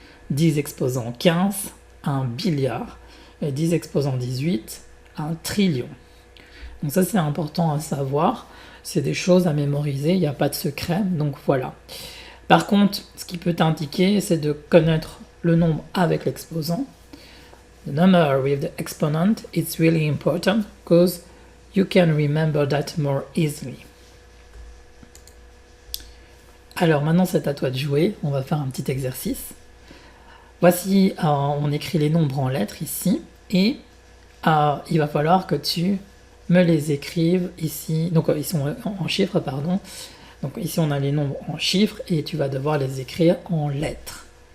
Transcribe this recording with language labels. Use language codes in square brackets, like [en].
[fr] 10 exposant 15, 1 billiard. Et 10 exposant 18, 1 trillion. Donc ça, c'est important à savoir. C'est des choses à mémoriser, il n'y a pas de secret. Donc voilà. Par contre, ce qui peut t'indiquer, c'est de connaître le nombre avec l'exposant. [en] The number with the exponent is really important because you can remember that more easily. [fr] Alors maintenant, c'est à toi de jouer. On va faire un petit exercice. Voici, on écrit les nombres en lettres ici. Et il va falloir que tu me les écrives ici. Donc, ils sont en chiffres, pardon. Donc ici, on a les nombres en chiffres et tu vas devoir les écrire en lettres.